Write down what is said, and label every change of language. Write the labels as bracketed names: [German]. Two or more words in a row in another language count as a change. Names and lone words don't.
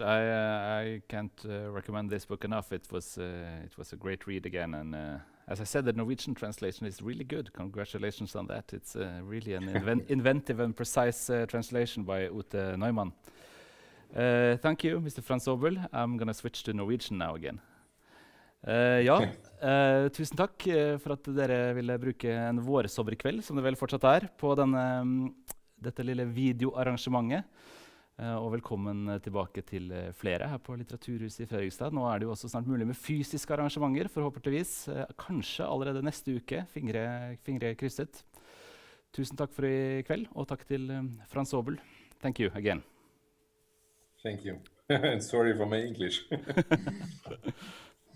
[English] I can't recommend this book enough. It was a great read again, and as I said, the Norwegian translation is really good. Congratulations on that. It's really an inventive and precise translation by Ute Neumann. Thank you, Mr. Franzobel. I'm going to switch to Norwegian now again. [Norwegian] Tusen takk for at dere ville bruke en vårsommerkveld, som det vel fortsatt er, på dette lille videoarrangementet. Og velkommen tilbake til flere her på Litteraturhuset i Fredrikstad. Nå er det jo også snart mulig med fysiske arrangementer, forhåpentligvis. Kanskje allerede neste uke, fingre krysset. Tusen takk for i kveld, og takk til Franzobel. [English] Thank you again. Thank you. And sorry for my English.